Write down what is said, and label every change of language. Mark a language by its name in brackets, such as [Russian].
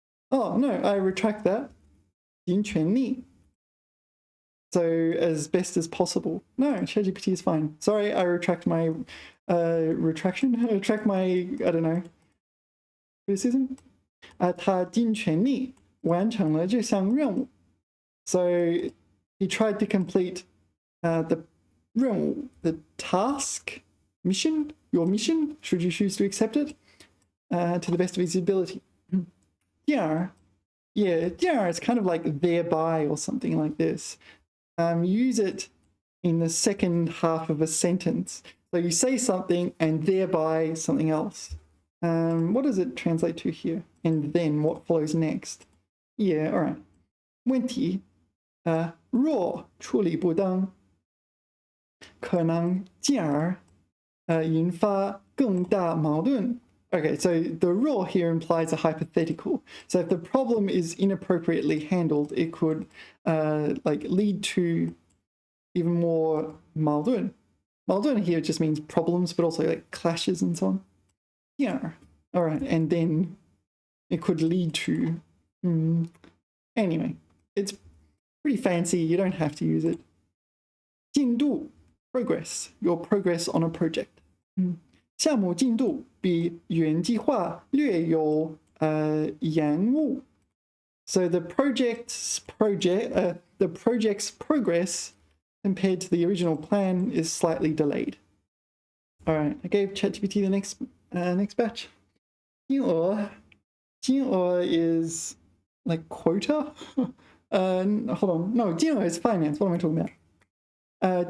[English] Oh, no, I retract that. 尽全力.So as best as possible. No, ChatGPT is fine. Sorry, I retract my retraction. I retract my, I don't know, criticism. [Chinese] 他尽全力完成了这项任务. [English] So he tried to complete the 任务, the task, mission, your mission, should you choose to accept it, to the best of his ability. 第二, yeah, 第二 is kind of like thereby or something like this. Use it in the second half of a sentence. So you say something and thereby something else. What does it translate to here? And then what follows next? Yeah, all right. [Chinese] 问题若处理不当可能进而引发更大矛盾. [English] Okay, so the raw here implies a hypothetical. So if the problem is inappropriately handled, it could like lead to even more 矛盾. 矛盾 here just means problems, but also like clashes and so on. Yeah, all right, and then it could lead to. Anyway, it's pretty fancy. You don't have to use it. 进度 progress, your progress on a project. [Chinese] 项目进度比原计划略有延误. [English] So the project's progress compared to the original plan is slightly delayed. All right, I gave ChatGPT the next batch. 金额 is like quota. Hold on, no, 金额 is finance. What am I talking about?